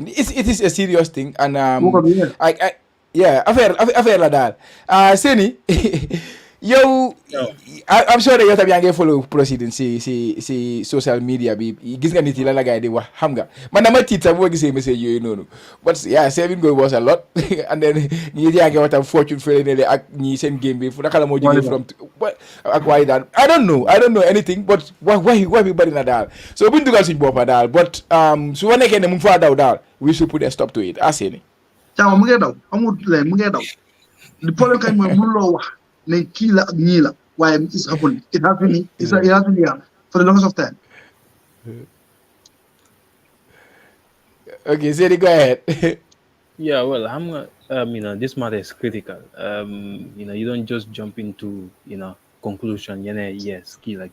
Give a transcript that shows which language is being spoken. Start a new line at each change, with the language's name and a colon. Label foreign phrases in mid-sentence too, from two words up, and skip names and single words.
English: It is a serious thing, and
Wolof: affaire la daal. Seni, yow,
English: I'm sure that
Wolof: yow tam yaa ngi
English: follow proceedings
Wolof: si
English: social media
Wolof: bi gis nga nit yi la gars yi di wax xam nga man dama tiit sax boo gisee message yooyu noonu
English: but yeah saving goal was a lot and then
Wolof: ñi yaa ngi wax tam fortune fële ne ak ñi seen game bi fu naka la moo jógee from ak waaye daal
English: I don't know anything but
Wolof: wax bi bari na daal so buñ dugal suñ boppa daal but su ma nekkee ne mu ngi faa daw daal
English: we should put a stop to it
Wolof: aseni caawa mu ngee daw amul leen mu ngee daw
French: le problème
Wolof: kay mooy mënuloo wax ne kii la ak ñii la waaye
English: it's happening it has been here for the longest of time. Okay, Zedi, go ahead. Yeah, well, this matter is critical. You don't just jump into, conclusion, yes, killer.